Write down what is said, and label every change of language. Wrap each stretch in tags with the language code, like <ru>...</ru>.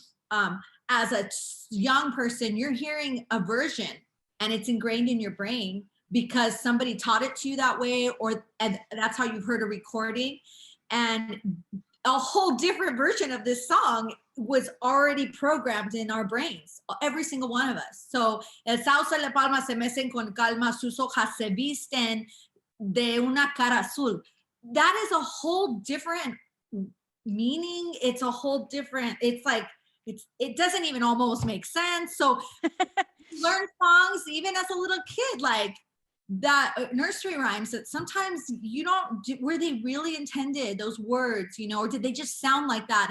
<en>As a young person, you're hearing a version and it's ingrained in your brain, because somebody taught it to you that way, and that's how you've heard a recording. And a whole different version of this song was already programmed in our brains, every single one of us.</en> <es>So, el sauce le palma se mecen con calma, sus hojas se visten de una cara azul.</es> <en>That is a whole different meaning. It's a whole different, it's like, it doesn't even almost make sense. So learn songs, even as a little kid, like that nursery rhymes that sometimes you don't, were they really intended, those words, you know, or did they just sound like that?</en>